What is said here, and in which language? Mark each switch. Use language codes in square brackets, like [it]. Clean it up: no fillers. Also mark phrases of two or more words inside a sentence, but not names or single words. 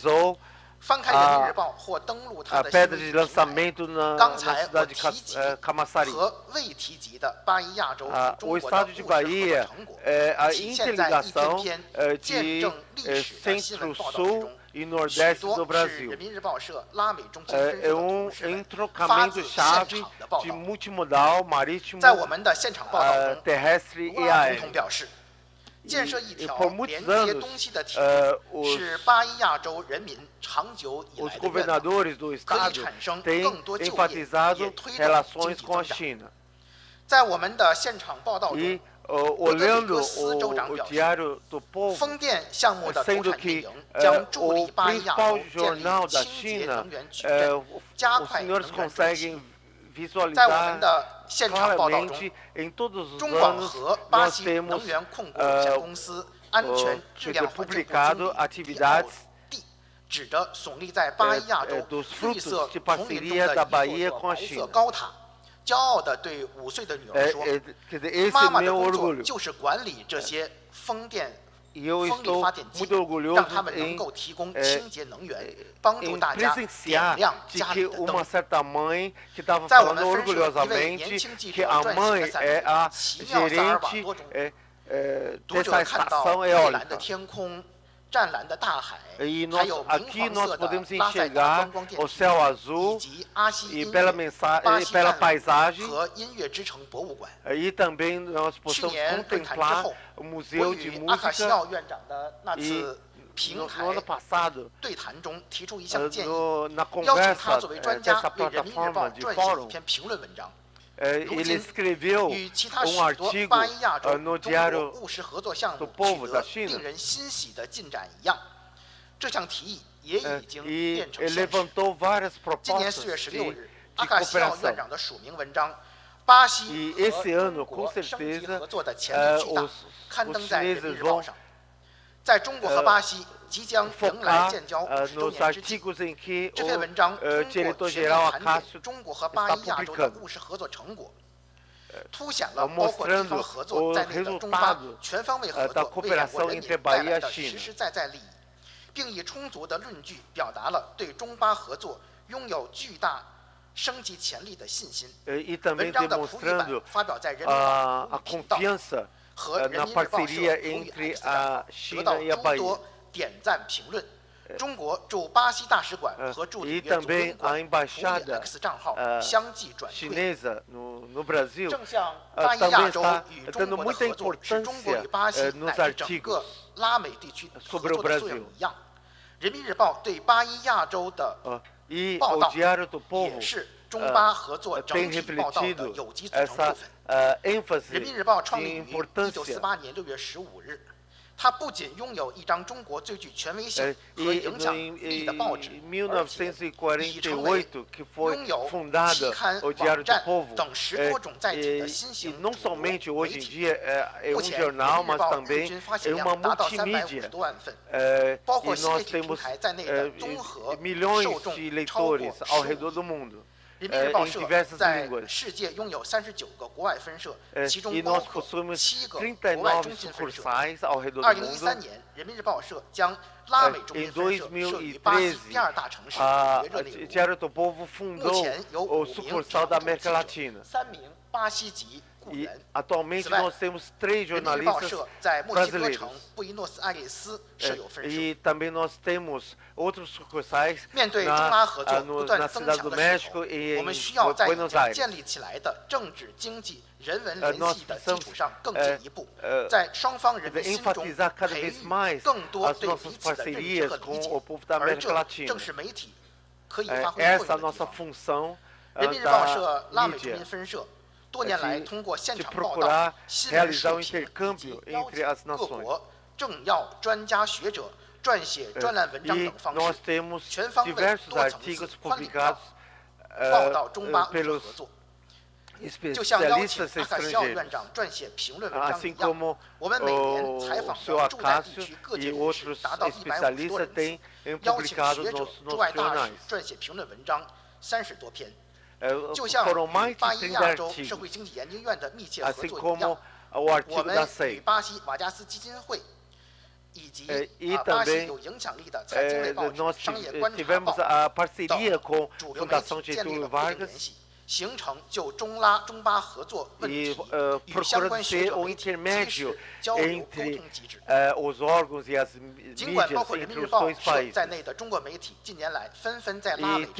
[pt] realizou [zh] 翻开人民日报或登录它 [pt] a [zh] 的 [pt] pedra [zh] 新 [pt] de [zh] 闻平台 [pt] lançamento na [zh] 刚才我 [pt] cidade de [zh] 提及 Camaçari. 和未提及的巴伊亚洲与中 [pt] O [zh] 国的 [pt] estado [zh] 务 [pt] de [zh] 实合作 Bahia, 成果， [pt] a [zh] 体现在一篇 [pt] interligação [zh] 篇 [pt] de [zh] 见证历史的新闻报道之中。 [pt] Centro-Sul e [zh] 许 [pt] Nordeste do [zh] 多是 Brasil. 人民日报社拉美中心分社 [pt] É [zh] 的 [pt] um [zh] 同事们发 [pt] entrocamento [zh] 自现 [pt] chave [zh] 场的报 [pt] de [zh] 道。 [pt] multimodal marítimo, [zh] 在我们的现场报道中， [pt] terrestre [zh] 卢 [pt] e [zh] 拉总统 [pt] aéreo. [zh] 表示，建设一 [pt] E [zh] 条 [pt] por [zh] 连 [pt] muitos [zh] 接 [pt] anos, [zh] 东西的铁路， [pt] os [zh] 是巴伊亚洲人民长久以 [pt] os [zh] 来的愿望， [pt] governadores do [zh] 可以 [pt] estado [zh] 产生 [pt] têm [zh] 更多就业， [pt] enfatizado [zh] 也推动经 [pt] relações [zh] 济 [pt] com a [zh] 增长。 China. 在我们的现场报道中 [pt] E，olhando o Diário do Povo, [zh] 风电项目的投 [pt] sendo [zh] 产运 [pt] que [zh] 营将助力 [pt] o [zh] 巴伊亚 [pt] principal [zh] 洲建立 [pt] jornal da [zh] 清洁 China, 能源矩阵，加 [pt] os [zh] 快能 [pt] senhores [zh] 源转型。 [pt] conseguem [zh] 在我们 [pt] visualizar [zh] 的现场报道中， [pt] claramente em todos os [zh] 中广 [pt] anos [zh] 核巴 [pt] nós [zh] 西 [pt] temos [zh] 能源控股有限公司安全质量环境部经 [pt] publicado [zh] 理 [pt] atividades [zh] 地指着耸立在巴伊亚洲 [pt] dos [zh] 绿色 [pt] frutos de [zh] 丛林中 [pt] parceria [zh] 的 [pt] da [zh] 一 Bahia 座 [pt] com a [zh] 白色 China. 高塔，骄傲地对5岁的女儿说 [pt] Quer dizer, esse [zh] 妈 [pt] é [zh] 妈的 [pt] meu [zh] 工作 [pt] orgulho. [zh] 就是管理这些风电 [pt] eu [zh] 风力 [pt] estou [zh] 发电机 [pt] muito，orgulhoso [zh] 让他们能 [pt] em [zh] 够提供清洁能源，帮助大家点 [pt] presenciar [zh] 亮 [pt] de [zh] 家 [pt] que [zh] 里的灯。 [pt] uma certa mãe que estava [zh] 在我们 [pt] falando [zh] 分社，一位 [pt] orgulhosamente [zh] 年轻记 [pt] que [zh] 者 [pt] a [zh] 撰写 [pt] mãe [zh] 的散 [pt] é [zh] 文 [pt] a [zh] 《奇妙萨尔瓦 [pt] gerente [zh] 多》中，读 [pt] dessa [zh] 者看到 [pt] estação [zh] 蔚蓝的 [pt] eólica. [zh] 天空、湛蓝的大海， [pt] E [zh] 还 [pt] nós, [zh] 有明 [pt] aqui [zh] 黄 [pt] nós [zh] 色的 [pt] podemos [zh] 拉塞达 [pt] enxergar [zh] 观光电 [pt] o [zh] 梯， [pt] céu [zh] 以 [pt] azul [zh] 及阿西 [pt] e [zh] 音 [pt] pela [zh] 乐巴西 [pt] pela [zh] 战 [pt] paisagem [zh] 和音乐之城博物馆。 [pt] e também nós [zh] 去 [pt] possamos [zh] 年论坛之 [pt] contemplar [zh] 后， [pt] o [zh] 我 [pt] Museu de [zh] 与阿卡西 [pt] Música [zh] 奥院长的那 [pt] e [zh] 次平 [pt] no [zh] 台 [pt] ano passado [zh] 对谈中提出一项建议， [pt] na [zh] 邀请他 [pt] conversa [zh] 作为专家 [pt] dessa [zh] 为《人民日报》 [pt] plataforma de [zh] 撰写一 [pt] fórum [zh] 篇评论文章。 [pt] ele escreveu [zh] 与其他 [pt] um [zh] 许多 [pt] artigo [zh] 巴伊亚洲 [pt] no [zh] 中国 Diário 务实合作项目 do Povo 取 [pt] da [zh] 得 China 令人欣喜的进展一样，这项提议也已经 [pt] e [zh] 变成现实。 [pt] levantou várias [zh] 今年 [pt] propostas [zh] 4月16 [pt] de [zh] 日，阿卡西奥 [pt] cooperação. [zh] 院长的署名文章《巴西 [pt] E [zh] 和 [pt] esse [zh] 中 [pt] ano, [zh] 国 [pt] com [zh] 升级 [pt] certeza, [zh] 合作的潜力巨大》 刊登在《人民日报》上。在中国和巴西即将迎来 [pt] focar [zh] 建交50周 [pt] nos [zh] 年之际， [pt] artigos em que [zh] 这篇文章 [pt] o [zh] 通过 [pt] diretor [zh] 全面 [pt] geral [zh] 盘点 Acácio 中国和巴 [pt] está [zh] 伊亚洲的 [pt] publicando, [zh] 务实合作成果，凸显了包括地 [pt] mostrando [zh] 方合作在内的中巴 [pt] o resultado [zh] 全方位合 [pt] da [zh] 作为两国 [pt] cooperação [zh] 人 [pt] entre [zh] 民带 Bahia 来 [pt] e [zh] 的 China. 实实在在利益，并以充足的论据表达了对中巴合作拥有巨大升级潜力的信心。 [pt] e também [zh] 文章的普语版 [pt] demonstrando [zh] 发表在人民日报 [pt] a [zh] 普语频道 [pt] confiança [zh] 和人 [pt] na [zh] 民日报社 [pt] parceria [zh] 普语 [pt] entre [zh] X 账号 [pt] a [zh] 得 China 到 [pt] e a [zh] 诸 Bahia. 多点赞评论。中国驻巴西大使馆和驻里 [pt] e [zh] 约总 [pt] também [zh] 公 [pt] a [zh] 馆普语 [pt] embaixada [zh] X 账号相继转退。 [pt] chinesa no Brasil [zh] 正像巴伊亚 [pt] também [zh] 洲 [pt] está [zh] 与中 [pt] dando [zh] 国的 [pt] muita [zh] 合作是中国与 [pt] importância [zh] 巴西 [pt] nos [zh] 乃至整个 [pt] artigos [zh] 拉美地区合 [pt] sobre o [zh] 作的作用 Brasil. 一样，人民日报对巴伊亚洲的 [pt] e [zh] 报 [pt] o [zh] 道 Diário do 也 Povo 是中巴合作整 [pt] tem [zh] 体报道的 [pt] refletido [zh] 有机组成 [pt] essa [zh] 部分。 [pt] ênfase [zh] 人民日报创立 [pt] de [zh] 于 [pt] importância [zh] 1948年6月15日，它不仅拥有一张中国最具权威性和 [pt] e [zh] 影响力的报纸， [pt] em [zh] 而且已成为 [pt] 1948 que foi [zh] 拥有 [pt] fundada [zh] 期刊、 [pt] o Diário [zh] 网 [pt] do [zh] 站 Povo 等10多种载体的 [pt] e [zh] 新型 [pt] não [zh] 主流 [pt] somente [zh] 媒 [pt] hoje em [zh] 体。 [pt] dia é [zh] 目 [pt] um [zh] 前，人 [pt] jornal, [zh] 民日 [pt] mas [zh] 报日 [pt] também [zh] 均发 [pt] é [zh] 行 [pt] uma [zh] 量达到350 [pt] multimídia. [zh] 多万份， [pt] e [zh] 包括新媒 [pt] nós [zh] 体平 [pt] temos [zh] 台在内的综合 [pt] milhões [zh] 受众 [pt] de [zh] 超过 [pt] leitores ao 15 redor [zh] 亿 [pt] do mundo. [zh] 人民日报 [pt] em [zh] 社 [pt] diversas [zh] 在 [pt] línguas. [zh] 世界拥有39个国外分社，其中 [pt] E [zh] 包 [pt] nós [zh] 括 [pt] possuímos [zh] 7个国外 39 中心分社。 [pt] sucursais ao redor do 2013 mundo. [zh] 年，人民日报社将拉美中心分社设于巴西第2大城市 [pt] A [zh] 里约热内卢。 Diário do Povo 目 [pt] fundou [zh] 前有 [pt] o [zh] 5名 [pt] sucursal da [zh] 常驻记 América 者 Latina. ，3名巴西籍雇 [pt] E [zh] 员。 [pt] atualmente [zh] 此外， [pt] nós temos 3 [zh] 人民日报 [pt] jornalistas [zh] 社在墨西哥 [pt] brasileiros. [zh] 城布宜诺斯艾利斯设有分社。 [pt] E também nós temos outros sucursais [zh] 面对中拉合作不 [pt] na [zh] 断增 [pt] cidade [zh] 强 [pt] do [zh] 的势 México 头， [pt] e [zh] 我们 [pt] em [zh] 需要在已 Buenos 经 Aires. 建立起来的政治、经济、人文联 [pt] nós [zh] 系的基 [pt] precisamos [zh] 础上更进一步，在双方人民心中 [pt] enfatizar cada [zh] 培 [pt] vez [zh] 育 [pt] mais [zh] 更多 [pt] as [zh] 对彼 [pt] nossas [zh] 此的认知 [pt] parcerias [zh] 和理 [pt] com [zh] 解 [pt] o povo da， [zh] 而 América 这 Latina. 正是媒体可以发挥作 [pt] Essa é [zh] 用 [pt] a [zh] 的地 [pt] nossa [zh] 方。 [pt] função [zh] 人民日报 [pt] da [zh] 社拉美中心 [pt] mídia. [zh] 分社多年来 [pt] de [zh] 通过现 [pt] de [zh] 场报 [pt] procurar [zh] 道、新闻 [pt] realizar [zh] 视 [pt] o [zh] 频以 [pt] intercâmbio [zh] 及邀 [pt] entre as [zh] 请各 [pt] nações. [zh] 国政要、专家学者撰写专栏文章 [pt] E [zh] 等方 [pt] nós [zh] 式， [pt] temos [zh] 全方位 [pt] diversos [zh] 多层次 [pt] artigos [zh] 宽领 [pt] publicados [zh] 报道中巴务实 [pt] pelos [zh] 合作。就像邀请 [pt] especialistas 阿卡西奥 estrangeiros. [zh] 院长撰写评论文章 [pt] Assim [zh] 一样， [pt] como [zh] 我们每年采 [pt] o [zh] 访 [pt] seu [zh] 的驻在地 Acácio 区各 [pt] e [zh] 界人士 [pt] outros [zh] 达到150多 [pt] especialistas [zh] 人 [pt] têm [zh] 次，邀请 [pt] publicado [zh] 学者、 [pt] nos [zh] 驻外 [pt] nossos [zh] 大 [pt] jornais. [zh] 使撰写评论文章30多篇。 就 [pt] Foram [zh] 像 [pt] mais [zh] 与 [pt] de [zh] 巴伊 30 亚洲社 [pt] artigos, [zh] 会经济研究院的密切合 [pt] assim [zh] 作一样 [pt] como，o [zh] 我 [pt] artigo [zh] 们 [pt] da [zh] 与 SEI. 巴西瓦加斯基金会以及 [pt] e [zh] 巴西 [pt] também [zh] 有影响力的财经类报纸 [pt] nós [zh] 《商业观察 [pt] tivemos [zh] 报》 [pt] a parceria [zh] 等 [pt] com [zh] 主流媒 [pt] Fundação [zh] 体建立 Getúlio 了固定 Vargas 联系，形成就中拉、中巴合作问 [pt] e [zh] 题与相 [pt] procurando [zh] 关学 [pt] ser [zh] 者 [pt] o [zh] 媒体知 [pt] intermédio [zh] 识交流沟 [pt] entre [zh] 通机制。 [pt] os órgãos e as [zh] 尽管包 [pt] mídias [zh] 括人民 [pt] entre [zh] 日 [pt] os [zh] 报 [pt] dois [zh] 社 [pt] países. [zh] 在内的中国媒体近年来纷纷在拉美 [pt] E